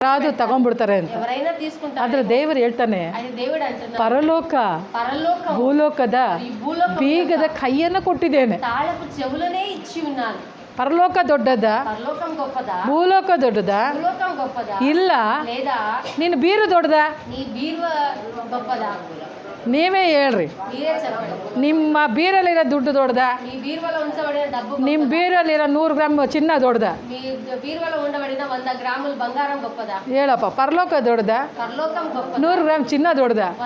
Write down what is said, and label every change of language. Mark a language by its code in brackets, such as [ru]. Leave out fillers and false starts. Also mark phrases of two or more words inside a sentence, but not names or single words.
[kn] ಯಾರಾದ್ರೂ ತಗೊಂಡ್ಬಿಡ್ತಾರೆ ಅಂತ. ಆದ್ರೆ ದೇವರು ಹೇಳ್ತಾನೆ, ಪರಲೋಕ ಭೂಲೋಕದ ಬೀಗದ ಕೈಯನ್ನು ಕೊಟ್ಟಿದ್ದೇನೆ. ಪರಲೋಕ ದೊಡ್ಡದಾ, ಭೂಲೋಕ ದೊಡ್ಡದಾ? ಇಲ್ಲ. ನೀನು ಬೀರು ದೊಡ್ಡದಾ? ನೀವೇ ಹೇಳ್ರಿ. ನಿಮ್ಮ ಬೀರಲ್ಲಿರೋ ದುಡ್ಡು ದೊಡ್ಡದಾ? ನಿಮ್ಮ ಬೀರಲ್ಲಿರೋ 100 ಗ್ರಾಮ್ ಚಿನ್ನ ದೊಡ್ಡದಾ? ಹೇಳಪ್ಪ. ಪರಲೋಕ ದೊಡ್ಡದಾ, 100 ಗ್ರಾಮ್ ಚಿನ್ನ ದೊಡ್ಡದಾ?